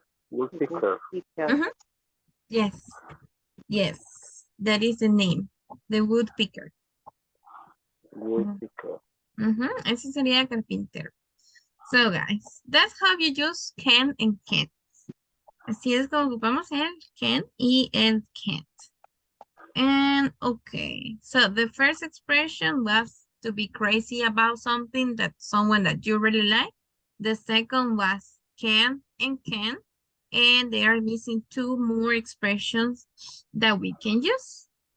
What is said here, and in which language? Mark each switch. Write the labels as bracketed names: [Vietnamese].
[English] Woodpecker. Mhm. Yes. Yes. That is the name. The wood picker. Woodpecker. [Spanish] Ese sería carpintero. [English] So, guys, that's how you use can and can't. [Spanish] Así es como ocupamos el can y el can't. [English] And okay, so the first expression was to be crazy about something that someone that you really like. The second was can and can. And they are missing two more expressions that we can use.